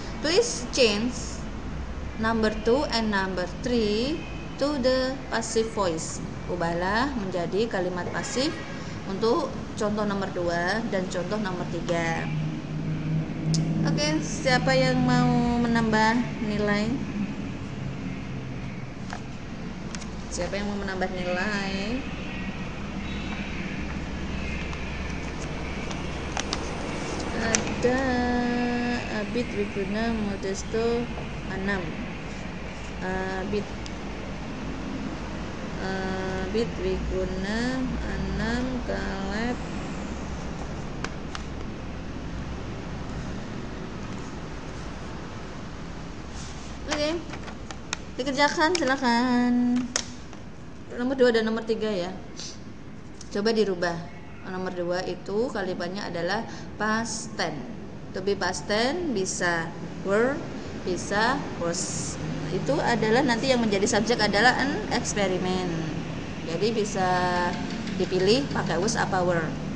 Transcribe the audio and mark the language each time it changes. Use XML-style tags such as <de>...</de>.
<en>Please change number 2 and number 3 to the passive voice.</en> <id>Ubahlah menjadi kalimat pasif untuk contoh nomor 2 dan contoh nomor 3. Oke, siapa yang mau menambah nilai? Siapa yang mau menambah nilai? Ada Abid Wiguna Modesto 6. Abid Wiguna 6, Kaleb Oke, dikerjakan silakan. Nomor 2 dan nomor 3 ya. Coba dirubah. Nomor 2 itu kalimatnya adalah past tense. To be past tense bisa were, bisa was. Itu adalah nanti yang menjadi subjek adalah an experiment. Jadi bisa dipilih pakai was apa were.</id>